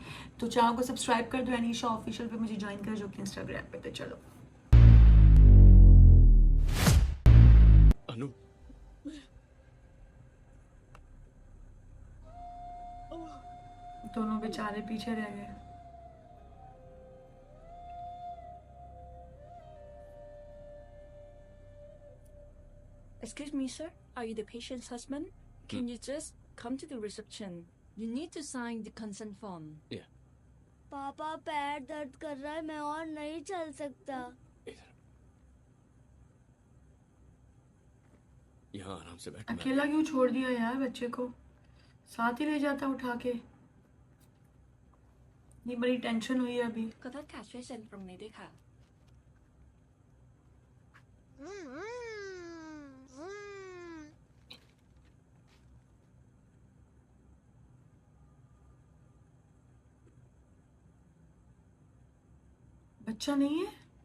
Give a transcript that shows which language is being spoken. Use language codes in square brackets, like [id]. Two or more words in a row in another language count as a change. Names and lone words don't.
[hi] तो चैनल को सब्सक्राइब कर दो, अनीशा ऑफिशियल पे मुझे ज्वाइन कर, जो कि इंस्टाग्राम पे। तो चलो अनु, दोनों बेचारे पीछे रह गए। [en] Excuse me, sir. Are you the patient's husband? Can you just come to the reception? You need to sign the consent form. yeah. [hi] पापा पैर दर्द कर रहा है, मैं और नहीं चल सकता। इधर यहाँ आराम से बैठ। अकेला क्यों छोड़ दिया यार बच्चे को? साथ ही ले जाता उठा के। ये बड़ी टेंशन हुई है अभी। [th] ขอโทษค่ะช่วยเซ็นตรงนี้ด้วยค่ะ [hi] बच्चा नहीं है?